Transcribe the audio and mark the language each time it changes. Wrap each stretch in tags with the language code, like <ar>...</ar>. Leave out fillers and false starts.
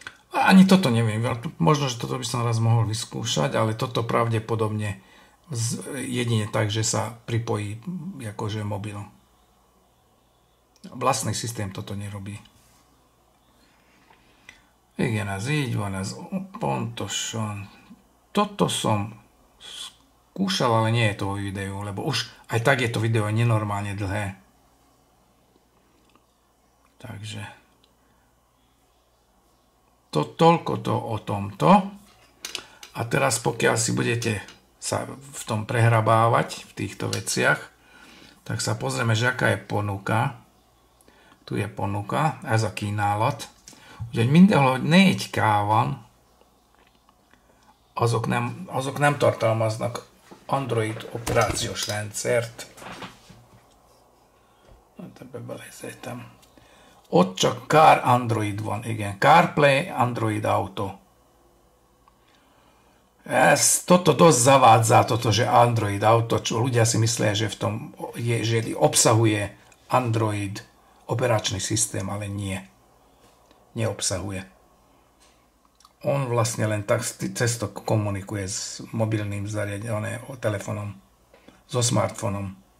<sk>Ani toto neviem. Možno, že toto by som raz mohol vyskúšať, ale toto pravdepodobne jedine tak, že sa pripojí akože mobil. Vlastný systém toto nerobí.</sk> <hu>Igen, ez így van, ez pontosan.</hu> <sk>Toto som skúšal, ale nie je to o videu, lebo už aj tak je to video nenormálne dlhé. Takže toľko to o tomto. A teraz pokiaľ si budete sa v tom prehrabávať v týchto veciach, tak sa pozrieme, že aká je ponuka. Tu je ponuka,</sk> <hu>ez a kínálat. Úgyhogy mindenhol 4K van, azok nem tartalmaznak Android operációs rendszert. Hát ebbe belejzettem. Ott csak Car Android van, igen. CarPlay, Android Auto.</hu> <sk>Toto dosť zavádza, toto, že Android Auto, čo ľudia si myslia, že v tom že obsahuje Android operačný systém, ale nie. Neobsahuje. On vlastne len tak cez to komunikuje s mobilným zariadením, telefónom, so smartfónom.</sk>